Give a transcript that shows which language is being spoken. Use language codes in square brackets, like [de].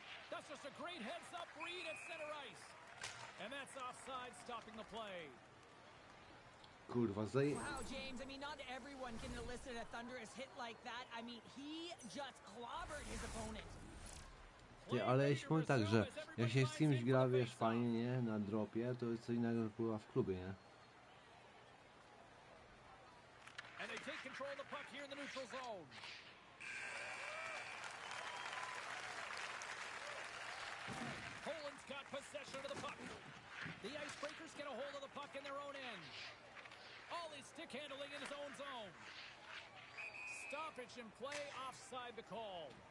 [en] That's just a great heads-up read at center ice. And that's offside, stopping the play. [pl] Kurwa, [en] Wow, James, I mean, not everyone can elicit a thunderous hit like that. I mean, he just clobbered his opponent. [pl] Ty, ale jeśli powiem tak, że jak się z kimś gra, wiesz, fajnie, nie? Na dropie, to jest co innego kurwa w klubie, nie? [en] And they take control of the puck here in the neutral zone. Poland's got possession of the puck. The Icebreakers get a hold of the puck in their own end. All his stick handling in his own zone. Stoppage in play, offside the call.